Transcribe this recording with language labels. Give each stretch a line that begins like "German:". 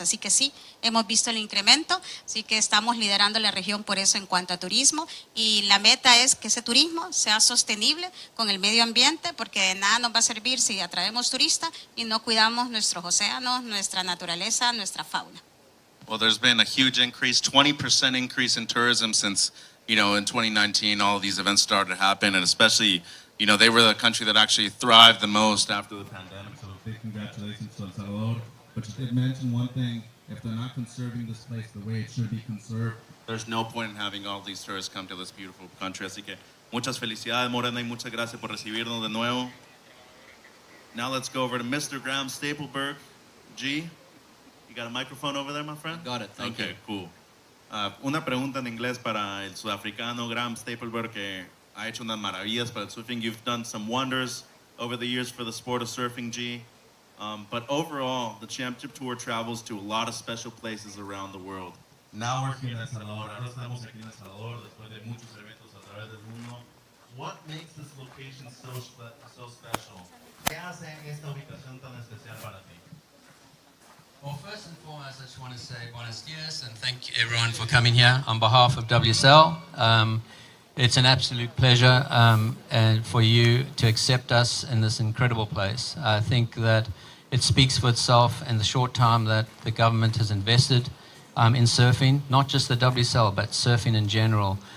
Spanish: Así que sí, hemos visto el incremento, así que estamos liderando la región por eso en cuanto a turismo y la meta es que ese turismo sea sostenible con el medio ambiente, porque de nada nos va a servir si atraemos turistas y no cuidamos nuestros océanos, nuestra naturaleza, nuestra fauna.
English: Well, there's been a huge increase, 20% increase in tourism since, in 2019 all of these events started to happen, and especially they were the country that actually thrived the most after the pandemic. So big congratulations to El Salvador. But you did mention one thing, if they're not conserving this place the way it should be conserved, there's no point in having all these tourists come to this beautiful country.
Spanish: Así que muchas felicidades, Morena, y muchas gracias por recibirnos de nuevo.
English: Now let's go over to Mr. Graham Stapleberg. G, you got a microphone over there, my friend? Got it, thank you. Okay, cool.
Spanish: Una pregunta en inglés para el sudafricano Graham Stapleberg, que ha hecho unas maravillas para el surfing.
English: You've done some wonders over the years for the sport of surfing, G. But overall, the championship tour travels to a lot of special places around the world. Now we're here in El Salvador.
Spanish: Ahora estamos aquí en El Salvador después de muchos eventos a través del mundo.
English: What makes this location so special?
Spanish: ¿Qué hace esta ubicación tan especial para ti?
English: Well, first and foremost, I just want to say
Spanish: buenos dias
English: and thank you everyone for coming here on behalf of WSL. It's an absolute pleasure and for you to accept us in this incredible place. I think that it speaks for itself in the short time that the government has invested in surfing, not just the WSL, but surfing in general.